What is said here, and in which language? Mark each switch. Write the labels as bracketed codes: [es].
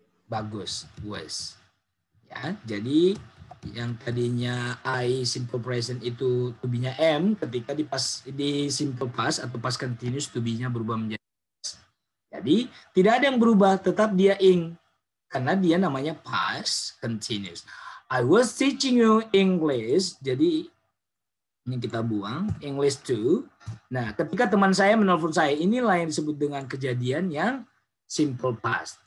[id] Bagus, was. Ya, jadi yang tadinya I simple present itu to be-nya M, ketika di simple past atau past continuous to be-nya berubah menjadi S. Jadi tidak ada yang berubah, tetap dia ing. Karena dia namanya [en] past continuous. I was teaching you English. [id] Jadi ini kita buang English 2. Nah, ketika teman saya menelpon saya, inilah yang disebut dengan kejadian yang simple past.